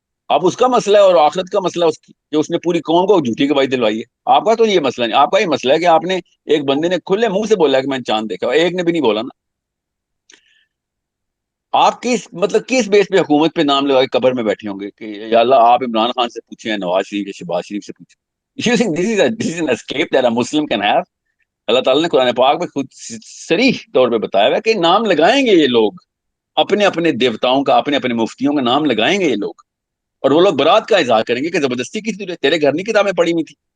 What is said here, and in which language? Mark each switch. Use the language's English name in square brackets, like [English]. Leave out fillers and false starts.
[Urdu] اب اس کا مسئلہ ہے اور آخرت کا مسئلہ اس کی کہ اس نے پوری قوم کو جھوٹی گواہی دلوائی ہے. آپ کا تو یہ مسئلہ نہیں. آپ کا یہ مسئلہ ہے کہ آپ نے ایک بندے نے کھلے منہ سے بولا کہ میں نے چاند دیکھا, ایک نے بھی نہیں بولا نا. آپ کس مطلب کس بیس پہ حکومت پہ نام لگا کے قبر میں بیٹھے ہوں گے کہ یا اللہ آپ عمران خان سے پوچھیں یا نواز شریف یا شہباز شریف سے پوچھیں. [English] You think this is an escape that a Muslim can have? [Urdu] اللہ تعالیٰ نے قرآن پاک میں خود صریح طور پہ بتایا ہوا ہے کہ نام لگائیں گے یہ لوگ, اپنے اپنے دیوتاؤں کا, اپنے اپنے مفتیوں کا نام لگائیں گے یہ لوگ, اور وہ لوگ برات کا اظہار کریں گے کہ زبردستی کی تھی, تیرے گھر نہیں کتابیں پڑھی ہوئی تھی.